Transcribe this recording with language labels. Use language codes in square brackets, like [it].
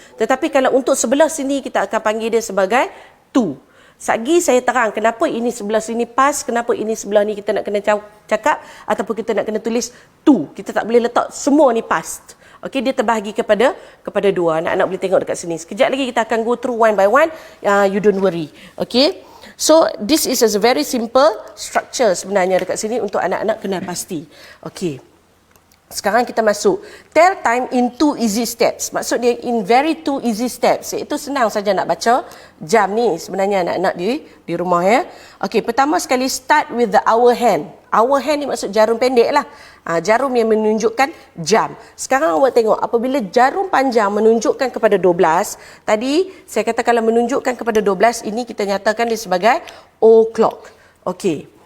[ms] Tetapi kalau untuk sebelah sini, kita akan panggil dia sebagai to. Sagi saya terang kenapa ini sebelah sini past, kenapa ini sebelah ni kita nak kena cakap ataupun kita nak kena tulis to. Kita tak boleh letak semua ni past. Okey, dia terbahagi kepada dua. Anak-anak boleh tengok dekat sini. Sekejap lagi kita akan [en] go through one by one. You don't worry. Okey. So this is a very simple structure [ms] sebenarnya dekat sini untuk anak-anak kena pasti. [en] Okey. [ms] Sekarang kita masuk. [en] Tell time in 2 easy steps. [ms] Maksud dia [en] in very 2 easy steps. [ms] Itu senang saja nak baca jam ni sebenarnya anak-anak di rumah ya. Okey, pertama sekali [en] start with the hour hand. [ms] Hour hand ni maksud jarum pendek lah. Jarum yang menunjukkan jam. Sekarang awak tengok apabila jarum panjang menunjukkan kepada 12. Tadi saya kata kalau menunjukkan kepada 12 ini kita nyatakan dia sebagai o'clock. Okey.